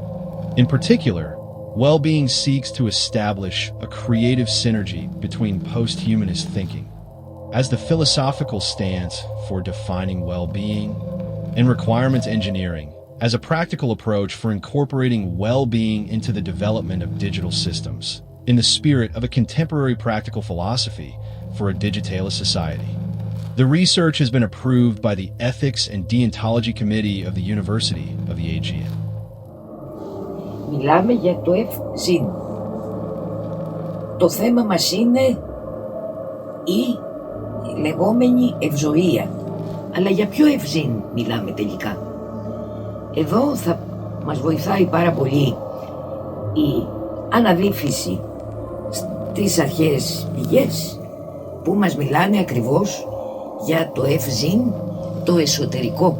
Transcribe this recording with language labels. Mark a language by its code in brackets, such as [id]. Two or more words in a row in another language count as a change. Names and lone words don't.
[en] In particular, well-being seeks to establish a creative synergy between post-humanist thinking as the philosophical stance for defining well-being and requirements engineering as a practical approach for incorporating well-being into the development of digital systems in the spirit of a contemporary practical philosophy for a digitalist society. The research has been approved by the Ethics and Deontology Committee of the University of the Aegean. [el] Μιλάμε για το ευζήν. Το θέμα μας είναι η λεγόμενη ευζοία. Αλλά για ποιο ευζήν μιλάμε τελικά? Εδώ θα μας βοηθάει πάρα πολύ η αναδύφιση στις αρχαίες πηγές που μας μιλάνε ακριβώς για το ευζήν, το εσωτερικό.